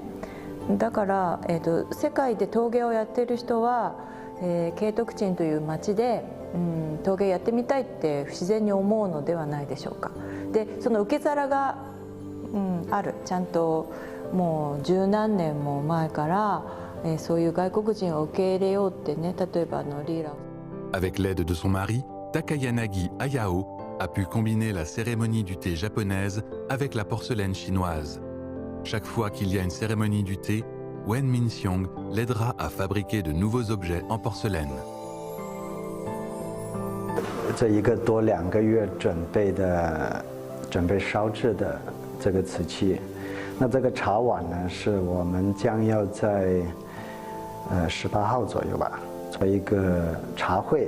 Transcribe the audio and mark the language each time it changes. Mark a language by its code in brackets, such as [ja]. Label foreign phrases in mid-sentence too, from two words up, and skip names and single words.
[ja] だから、世界で陶芸をやっている人は、慶徳鎮という町で、陶芸やってみたいって不自然に思うのではないでしょうか。でその受け皿が、ある、ちゃんともう十何年も前から、そういう外国人を受け入れようってね、例えばリーラ。 [fr] Avec l'aide de son mari, Takayanagi Hayao a pu combiner la cérémonie du thé japonaise avec la porcelaine chinoise. Chaque fois qu'il y a une cérémonie du thé, Wen Minxiong l'aidera à fabriquer de nouveaux objets en porcelaine. [zh] 这1个多2个月准备烧制的这个瓷器，那这个茶碗呢，是我们将要在18号左右吧，做一个茶会。